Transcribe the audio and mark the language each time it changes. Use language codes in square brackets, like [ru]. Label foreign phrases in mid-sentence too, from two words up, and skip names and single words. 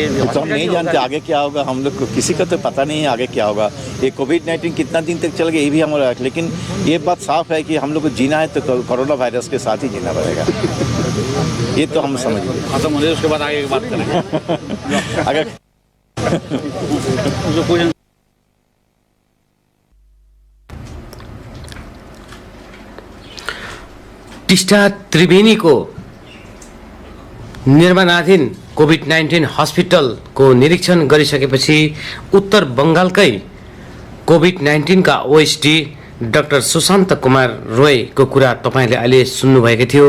[hi] तो हम नहीं जानते आगे क्या होगा, हम लोग को किसी का तो पता नहीं है आगे क्या होगा। ये कोविड-19 कितना दिन तक चल गया ये भी हमारा, लेकिन ये बात साफ है कि हम लोग को जीना है तो कोरोना वायरस के साथ ही जीना पड़ेगा, ये तो हम समझ गए। खत्म हो जाए उसके बाद आगे की बात करेंगे। अगर [ne] टिस्टा त्रिवेणीको निर्माणाधीन कोभिड-19 हस्पिटलको निरीक्षण गरिसकेपछि उत्तर बङ्गालकै कोभिड-19 का ओएसडी डाक्टर सुशान्त कुमार रोयको कुरा तपाईले अहिले सुन्नुभएको थियो।